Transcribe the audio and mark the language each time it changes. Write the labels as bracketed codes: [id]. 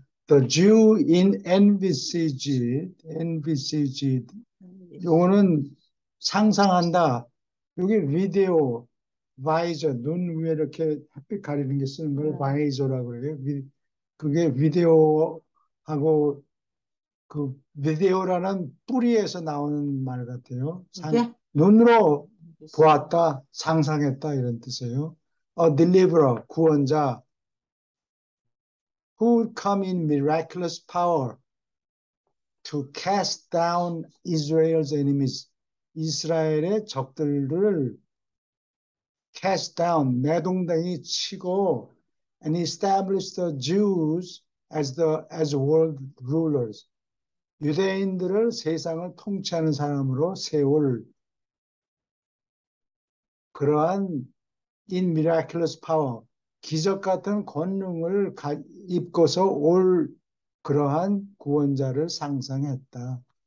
[en] The Jew in envisaged, [ko] 요거는 상상한다. 여기 비디오, 바이저, 눈 위에 이렇게 햇빛 가리는 게 쓰는 걸 바이저라고 그래요. 그게 비디오하고 그 비디오라는 뿌리에서 나오는 말 같아요. 이게 눈으로 보았다, 상상했다 이런 뜻이에요. [en] A deliverer, [ko] 구원자, [en] who would come in miraculous power to cast down Israel's enemies. [ko] 이스라엘의 적들을 [en] cast down, [ko] 내동댕이 치고 [en] and establish the Jews as world rulers. [ko] 유대인들을 세상을 통치하는 사람으로 세울 그러한 [en] in miraculous power, [ko] 기적 같은 권능을 입고서 올 그러한 구원자를 상상했다.